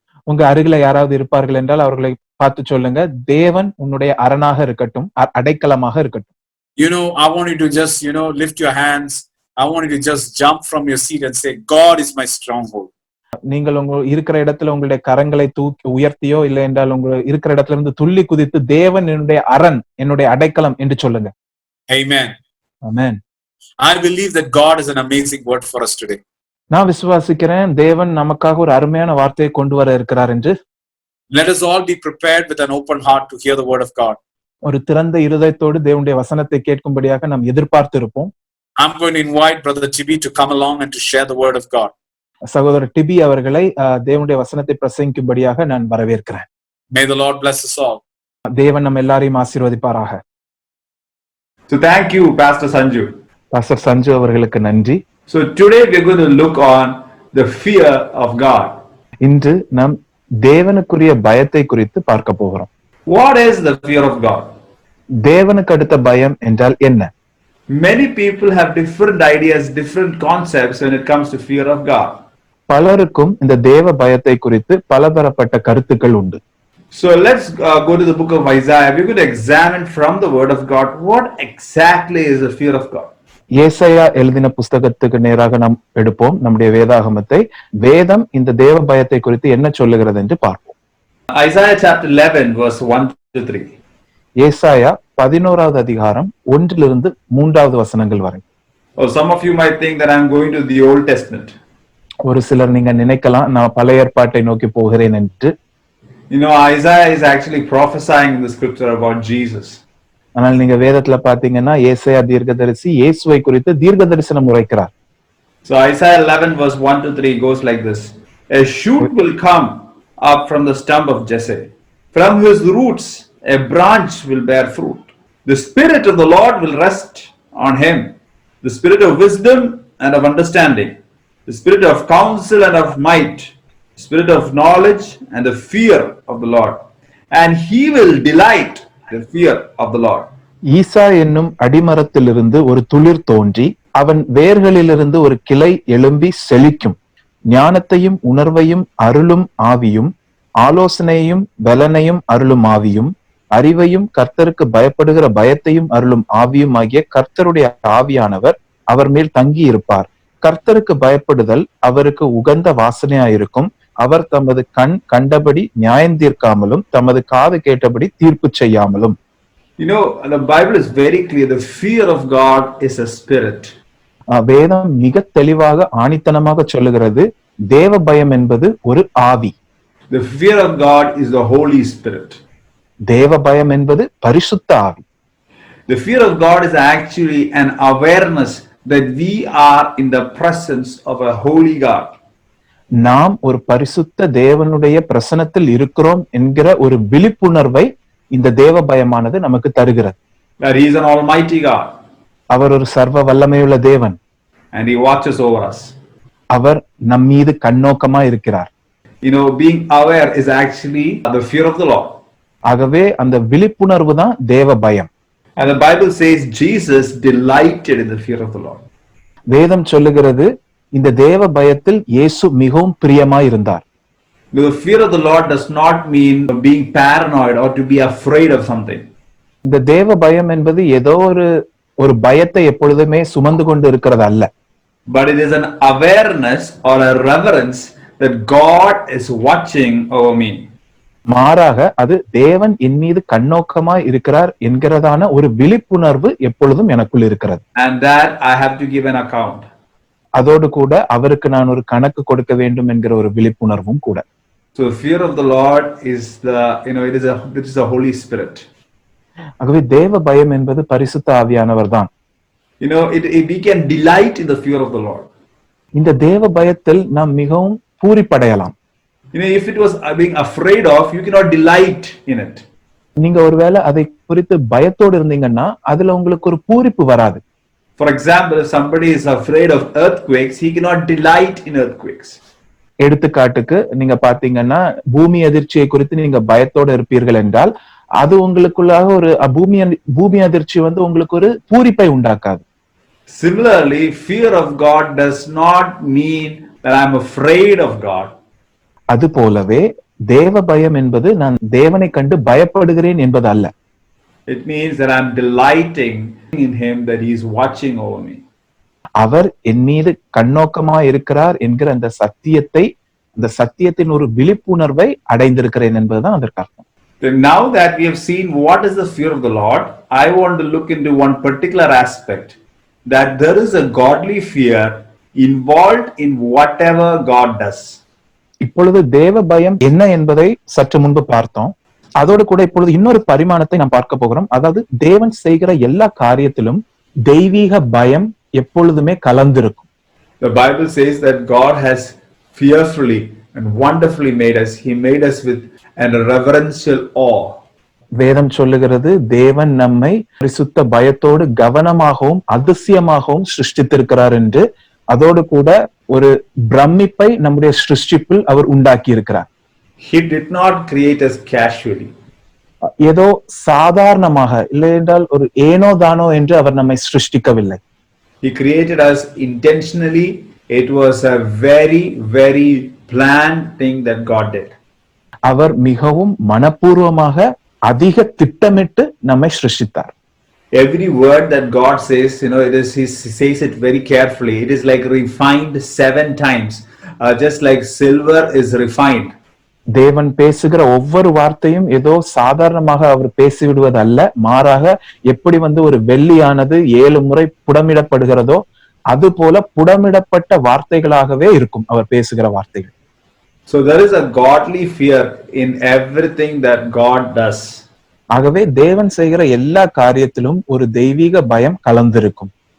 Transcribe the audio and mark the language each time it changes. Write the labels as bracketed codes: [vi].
[ta] உங்க அருகில யாராவது இருப்பார்கள் என்றால் அவர்களை பார்த்து சொல்லுங்க, தேவன் உன்னுடைய அரணாக இருக்கட்டும், அடைக்கலமாக இருக்கட்டும். [en] You know, I want you to just, lift your hands. I want you to just jump from your seat and say, God is my stronghold. [ta] நீங்கள் உங்க இருக்கிற இடத்துல உங்களுடைய கரங்களை தூக்கி உயர்த்தியோ இல்லை என்றால் உங்க இருக்கிற இடத்துல இருந்து துள்ளி குதித்து, தேவன் என்னுடைய அரண், என்னுடைய அடைக்கலம் என்று சொல்லுங்க. [en] Amen. Amen. I believe that God is an amazing word for us today. [ta] நான் விசுவாசிக்கிறேன் தேவன் நமக்காக ஒரு அருமையான வார்த்தையை கொண்டு வர இருக்கிறார் என்று. [en] Let us all be prepared with an open heart to hear the word of God. [ta] ஒரு திறந்த இருதயத்தோடு தேவனுடைய வசனத்தை கேட்கும்படியாக நாம் எதிர்பார்த்து இருப்போம். [en] I'm going to invite Brother Tibi to come along and to share the word of God. [ta] சகோதரர் DP அவர்களை தேவனுடைய வசனத்தை பிரசங்கிக்கும்படியாக நான் வரவேற்கிறேன். [en] May the Lord bless us all. [ta] தேவன் நம்ம எல்லாரையும் ஆசீர்வதிப்பாராக. [en] So thank you, Pastor Sanju. [ta] Pastor Sanju அவர்களுக்கு நன்றி. [en] So today we're going to look on the fear of God. [ta] இன்று நாம் தேவனுக்குரிய பயத்தை குறித்து பார்க்க போகிறோம். [en] What is the fear of God? [ta] தேவனுக்கு அடுத்த பயம் என்றால் என்ன? [en] Many people have different ideas, different concepts when it comes to fear of God. [ta] பலருக்கும் இந்த தேவ பயத்தை குறித்து பலதரப்பட்ட கருத்துக்கள் உண்டு. [en] So let's go to the book of Isaiah. We're going to examine from the word of God what exactly is the fear of God. [ta] ஏசாயா எழுதின புஸ்தகத்துக்கு நேராக நாம் எடுப்போம் நம்முடைய வேதாகமத்தை. வேதம் இந்த தேவ பயத்தை குறித்து என்ன சொல்லுகிறது என்று பார்ப்போம். [en] Isaiah chapter 11 verse 1 to 3. [ta] ஏசாயா 11வது அதிகாரம் 1 to 3 வசனங்கள் வரை. [en] Oh, some of you might think that I'm going to the Old Testament. [ta] ஒரு சிலர் நீங்க நினைக்கலாம் நான் பழைய ஏற்பாட்டை நோக்கி போகிறேன் என்று. [en] You know, Isaiah is actually prophesying in the scripture about Jesus. [ta] ஆனால் நீங்க வேதத்துல பாத்தீங்கன்னா ஏசாயா தீர்க்கதரிசி இயேசுவை குறித்து தீர்க்க தரிசனம் உரைக்கிறார். [en] So Isaiah 11 verse 1 to 3 goes like this. A shoot will come up from the stump of Jesse. From his roots a branch will bear fruit. The Spirit of the Lord will rest on him. The Spirit of wisdom and of understanding. The Spirit of counsel and of might. The Spirit of knowledge and the fear of the Lord. And he will delight the fear of the Lord. [ta] ஈசா என்னும் அடிமரத்திலிருந்து ஒரு துளிர் தோன்றி அவன் வேர்களிலிருந்து ஒரு கிளை எழும்பி செழிக்கும். ஞானத்தையும் உணர்வையும் அருளும் ஆவியும், ஆலோசனையும் பலனையும் அருளும் ஆவியும், அறிவையும் கர்த்தருக்கு பயப்படுகிற பயத்தையும் அருளும் ஆவியும் ஆகிய கர்த்தருடைய ஆவியானவர் அவர் மேல் தங்கி இருப்பார். கர்த்தருக்கு பயப்படுதல் அவருக்கு உகந்த வாசனையாயிருக்கும். அவர் தமது கண் கண்டபடி நியாயம் தீர்க்காமலும் தமது காது கேட்டபடி தீர்ப்பு செய்யாமலும். [en] You know, the Bible is very clear. The fear of God is a spirit. [ta] வேதம் மிக தெளிவாக ஆணித்தனமாக சொல்லுகிறது, தேவ பயம் என்பது ஒரு ஆவி. [en] The fear of God is the Holy Spirit. [ta] தேவ பயம் என்பது பரிசுத்த ஆவி. [en] The fear of God is actually an awareness that we are in the presence of a holy God. [ta] நாம் ஒரு பரிசுத்த தேவனுடைய பிரசனத்தில் இருக்கிறோம் என்கிற ஒரு விழிப்புணர்வை இந்த தேவ பயமானது நமக்கு தருகிறது. [en] That he is an almighty God. [ta] அவர் ஒரு சர்வ வல்லமையுள்ள தேவன். [en] And he watches over us. [ta] அவர் நம் மீது கண்ணோக்கமா இருக்கிறார். [en] You know, being aware is actually the fear of the Lord. [ta] ஆகவே அந்த விழிப்புணர்வு தான் தேவ பயம். [en] And the Bible says Jesus delighted in the fear of the Lord. [ta] வேதம் சொல்லுகிறது இந்த தேவ பயத்தில் இயேசு மிகவும் பிரியமாய் இருந்தார். [en] The fear of the Lord does not mean being paranoid or to be afraid of something. [ta] இந்த தேவ பயம் என்பது ஏதோ ஒரு பயத்தை எப்பொழுதுமே சுமந்து கொண்டு இருக்கிறது அல்ல. [en] But it is an awareness or a reverence that God is watching over me. [ta] மாறாக அது தேவன் என் மீது கண்ணோக்கமாய் இருக்கிறார் என்கிறதான ஒரு விழிப்புணர்வு எப்பொழுதும் எனக்குள் இருக்கிறது. [en] And that I have to give an account. [ta] அதோடு கூட அவருக்கு நான் ஒரு கணக்கு கொடுக்க வேண்டும் என்கிற ஒரு விழிப்புணர்வும் கூட. [en] So the fear of the Lord is it is the Holy Spirit. [ta] ஆகவே தேவ பயம் என்பது பரிசுத்த ஆவியானவர் தான். [en] You know, we can delight in the fear of the Lord. [ta] இந்த தேவ பயத்தில் நாம் மிகவும் பூரிப்படையலாம். [en] You know, if it was being afraid of, you cannot delight in it. [ta] நீங்க ஒருவேளை அதை குறித்து பயத்தோடு இருந்தீங்கன்னா அதுல உங்களுக்கு ஒரு பூரிப்பு வராது. [en] For example, if somebody is afraid of earthquakes, he cannot delight in earthquakes. [ta] எடுத்துக்காட்டுக்கு நீங்க பாத்தீங்கன்னா பூமி அதிர்ச்சியை குறித்து நீங்க பயத்தோடு இருப்பீர்கள் என்றால் அது உங்களுக்குள்ளாக ஒரு பூமி அதிர்ச்சி உங்களுக்கு ஒரு பூரிப்பை உண்டாக்காது. [en] Similarly, fear of God does not mean that I'm afraid of God. [ta] அது போலவே தேவ பயம் என்பது நான் தேவனை கண்டு பயப்படுகிறேன் என்பது அல்ல. [en] It means that I'm delighting in him, that he is watching over me. [ta] அவர் என் மீது கண்ணோக்கமா இருக்கிறார் என்கிற அந்த சத்தியத்தின் ஒரு விழிப்புணர்வை அடைந்திருக்கிறேன் என்பதுதான் அதற்கு அர்த்தம். [en] Now that we have seen what is the fear of the Lord, I want to look into one particular aspect, that there is a godly fear involved in whatever God does. [ta] இப்பொழுது தேவ பயம் என்ன என்பதை சற்று முன்பு பார்த்தோம். அதோடு கூட இப்பொழுது இன்னொரு பரிமாணத்தை நாம் பார்க்க போகிறோம். அதாவது தேவன் செய்கிற எல்லா காரியத்திலும் தெய்வீக பயம் எப்பொழுதுமே கலந்திருக்கும். [en] The Bible says that God has fearfully and wonderfully made us. He made us with a reverential awe. [ta] வேதம் சொல்லுகிறது தேவன் நம்மை பரிசுத்த பயத்தோடு கவனமாகவும் அதிசயமாகவும் சிருஷ்டித்திருக்கிறார் என்று. அதோடு கூட ஒரு பிரமிப்பை நம்முடைய சிருஷ்டிப்பில் அவர் உண்டாக்கி இருக்கிறார். [en] He did not create us casually. [ta] ஏதோ சாதாரணமாக இல்லை என்றால் ஒரு ஏனோ தானோ என்று அவர் நம்மை சிருஷ்டிக்கவில்லை. [en] He created us intentionally. It was a very, very planned thing that God did. [ta] அவர் மிகவும் மனப்பூர்வமாக அதிக திட்டமிட்டு நம்மை சிருஷ்டித்தார். [en] Every word that God says, he says it very carefully. It is like refined 7 times, just like silver is refined. [ta] தேவன் பேசுகிற ஒவ்வொரு வார்த்தையும் ஏதோ சாதாரணமாக அவர் பேசிவிடுவது அல்ல, மாறாக எப்படி ஒரு வெள்ளியானது 7 முறை புடமிடப்படுகிறதோ அது போல புடமிடப்பட்ட வார்த்தைகளாகவே இருக்கும் அவர் பேசுகிற வார்த்தைகள். [en] So there is a godly fear in everything that God does. [ta] ஆகவே தேவன் செய்கிற எல்லா காரியத்திலும் ஒரு தெய்வீக பயம் கலந்திருக்கும்.